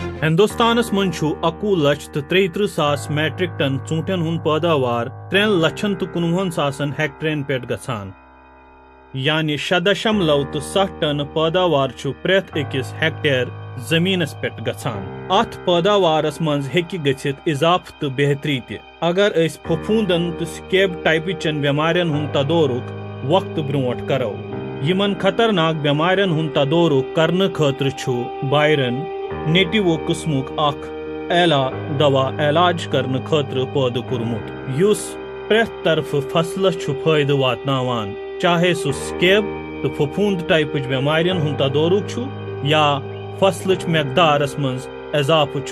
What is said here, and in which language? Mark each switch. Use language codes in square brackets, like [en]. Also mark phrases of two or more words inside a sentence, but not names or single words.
[ks] हिंदुस्तानस मं 11,33,000 [en] metric ton [ks] ूंटन हुंद पैदावार 3,19,000 हेक्टरन पे गसान, यानी 6.7 टन पैदावार प्रेथ अकिस हेक्टेयर जमीनस पे गसान। अथ पैदावारस मं हेकि गछित इजाफ तो बेहतरी ते अगर अस फफूंदन तो स्केब टाइपिचन बेमारियन हुंद तदोरुक वक्त ब्रोट करो। यमन खतरनाक बेमारियन हुंद तदोरुक करने खतर छु बायरन नेटिवो किस्मुक अख एला दवा इलाज करने खतर पैदा कोरमुत, युस प्रेथ तरफ फसलस छु फायदे वातनावान, चाहे सु स्केब तो फफूंद टाइपिच बेमारियन हुंद तदोरुक छु या फसलच मकदारस मं इजाफ छु।